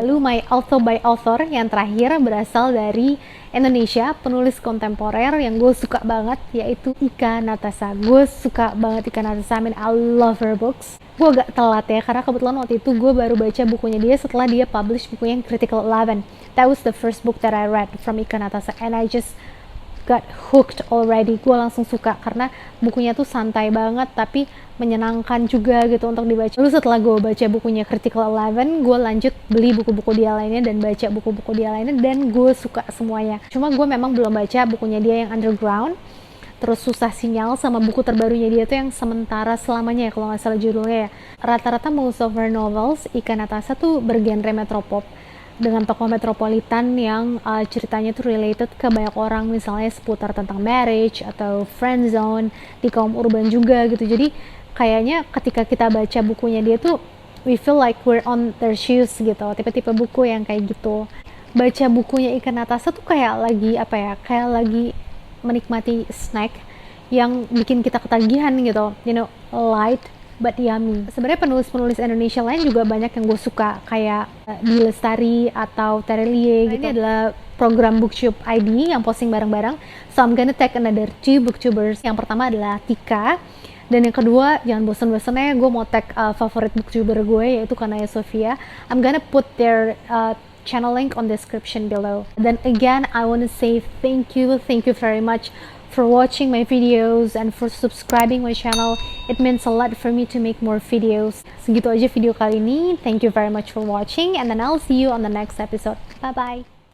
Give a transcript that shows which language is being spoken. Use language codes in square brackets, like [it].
[id] Lalu [en] my author by author [id] yang terakhir berasal dari Indonesia, penulis kontemporer yang gue suka banget, yaitu Ika Natasha. Gue suka banget [en] Ika Natasha, I mean I love her books. [id] Gue agak telat ya, karena kebetulan waktu itu gue baru baca bukunya dia setelah dia publish bukunya yang Critical 11. [en] That was the first book that I read from Ika Natasha, and I just got hooked already. [id] Gue langsung suka karena bukunya tuh santai banget tapi menyenangkan juga gitu untuk dibaca. Lalu setelah gue baca bukunya Critical 11, gue lanjut beli buku-buku dia lainnya dan baca buku-buku dia lainnya, dan gue suka semuanya. Cuma gue memang belum baca bukunya dia yang Underground, terus Susah Sinyal, sama buku terbarunya dia tuh yang Sementara Selamanya ya kalau nggak salah judulnya ya. Rata-rata [en] most of her novels [id] Ika Natasha tuh bergenre metropop, dengan tokoh metropolitan yang ceritanya tuh related ke banyak orang, misalnya seputar tentang marriage atau friend zone di kaum urban juga gitu. Jadi kayaknya ketika kita baca bukunya dia tuh [en] we feel like we're on their shoes [id] gitu, tipe-tipe buku yang kayak gitu. Baca bukunya Ika Natasha tuh kayak lagi apa ya, kayak lagi menikmati snack yang bikin kita ketagihan gitu, [en] you know, light but yummy. [id] Sebenarnya penulis-penulis Indonesia lain juga banyak yang gue suka, kayak Di Lestari atau Terelie gitu. Ini adalah program Booktube ID yang posting bareng-bareng. [en] So I'm gonna take another 2 booktubers. [id] Yang pertama adalah Tika, dan yang kedua jangan bosan-bosannya gue mau tag favorit booktuber gue, yaitu Kanaya Sofia. [en] I'm gonna put their channel link on description below. Then again, I wanna say thank you very much for watching my videos and for subscribing my channel. It means a lot for me to make more videos. [id] Segitu aja video kali ini. [en] Thank you very much for watching, and then I'll see you on the next episode. Bye bye.